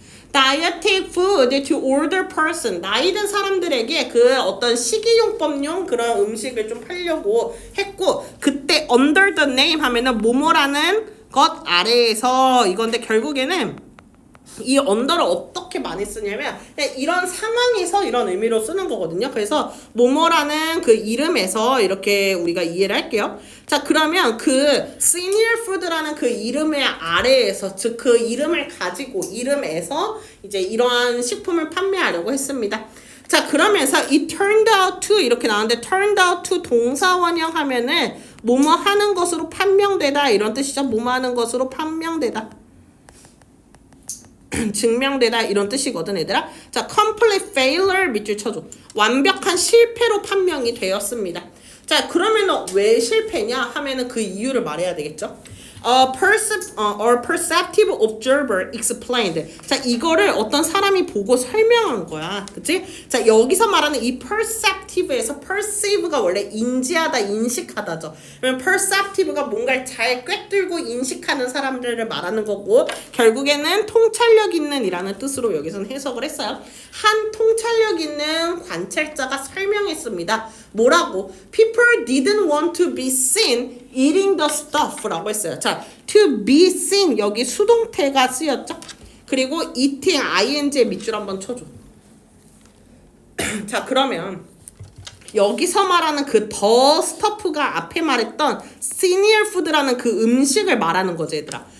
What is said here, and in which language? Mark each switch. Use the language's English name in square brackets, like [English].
[English] dietetic food to older person. [Korean] 나이 든 사람들에게 그 어떤 식이용법용 그런 음식을 좀 팔려고 했고, 그때 [English] under the name [Korean] 하면은 뭐뭐라는 것 아래에서 이건데 결국에는 이 언더를 어떻게 많이 쓰냐면 이런 상황에서 이런 의미로 쓰는 거거든요. 그래서 뭐뭐라는 그 이름에서 이렇게 우리가 이해를 할게요. 자, 그러면 그 senior food라는 그 이름의 아래에서, 즉 그 이름을 가지고 이름에서 이제 이러한 식품을 판매하려고 했습니다. 자, 그러면서 [English] it turned out to [Korean] 이렇게 나오는데 turned out to 동사원형 하면은 뭐뭐 하는 것으로 판명되다 이런 뜻이죠. 뭐뭐 하는 것으로 판명되다. 증명되다 이런 뜻이거든 얘들아. 자, [English] complete failure [Korean] 밑줄 쳐줘. 완벽한 실패로 판명이 되었습니다. 자, 그러면 왜 실패냐 하면은 그 이유를 말해야 되겠죠. [English] or perceptive observer explained. [Korean] 자, 이거를 어떤 사람이 보고 설명한 거야. 그치? 자, 여기서 말하는 이 perceptive에서 perceive가 원래 인지하다, 인식하다죠. 그러면 perceptive가 뭔가를 잘 꿰뚫고 인식하는 사람들을 말하는 거고, 결국에는 통찰력 있는 이라는 뜻으로 여기서는 해석을 했어요. 한 통찰력 있는 관찰자가 설명했습니다. 뭐라고? [English] People didn't want to be seen eating the stuff [Korean] 라고 했어요. 자, to be seen 여기 수동태가 쓰였죠? 그리고 eating ing의 밑줄 한번 쳐줘. 자, 그러면 여기서 말하는 그 the stuff가 앞에 말했던 senior food라는 그 음식을 말하는 거지 얘들아.